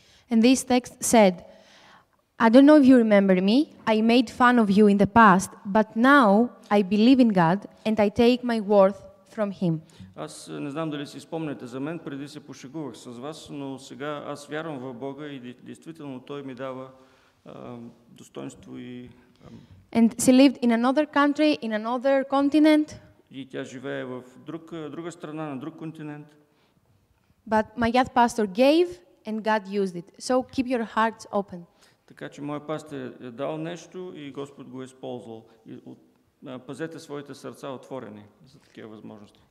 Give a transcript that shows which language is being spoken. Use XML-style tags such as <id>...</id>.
<en>And this text said, I don't know if you remember me, I made fun of you in the past, but now I believe in God and I take my worth from him.</en> <bg>Аз не знам дали си спомняте за мен, преди се пошегувах с вас, но сега аз вярвам в Бога и действително Той ми дава достоинство и...</bg> <en>And she lived in another country, in another continent.</en> <bg>И тя живее в друга страна, на друг континент.</bg> <en>But my youth pastor gave and God used it. So keep your hearts open.</en> <bg>Така че моят пастир е дал нещо и Господ го е използвал. Пазете своите сърца отворени за такива възможности.</bg>